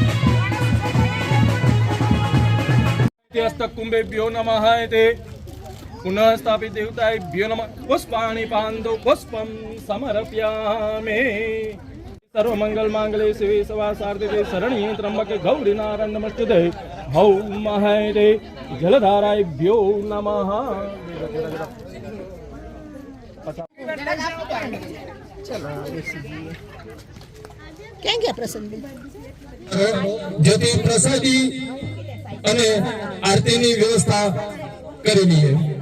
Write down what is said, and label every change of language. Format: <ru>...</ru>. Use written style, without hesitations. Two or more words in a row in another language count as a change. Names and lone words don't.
<sa>हस्तकुंभेभ्यो नमः इति पुनः स्थापित देवताभ्यो नमः पुष्पाणि पान्दौ पुष्पं समर्पयामि सर्वमंगल मांगल्ये शिवे सर्वासार्थे शरण्ये त्र्यंबके गौरी नारायण नमस्ते ॐ महते जलधाराभ्यो नमः</sa> <gu>ક્યાં ગયા પ્રસન્ન જ્યોતિ પ્રસાદી અને આરતીની વ્યવસ્થા કરી લઈએ.</gu>